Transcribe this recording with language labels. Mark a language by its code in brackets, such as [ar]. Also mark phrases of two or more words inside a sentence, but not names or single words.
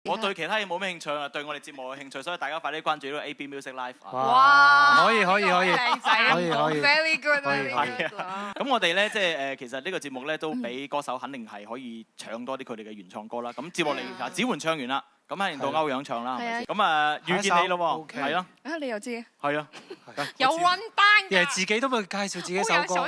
[yue] 我對其他嘢冇咩興趣啊，對我哋節目有興趣，所以大家快啲關注呢個 AB Music Live。哇！可以靚仔可以 [en] ，very good，very [yue] 係 good。咁我哋咧即係其實呢個節目咧都俾歌手肯定係可以唱多啲佢哋嘅原創歌啦。咁接落嚟啊，子桓唱完啦，咁肯定到歐陽唱啦，係咪先？咁啊，遇見你咯喎，係咯，啊，你又知嘅？係啊，有 run 班人自己都咪介紹自己首歌，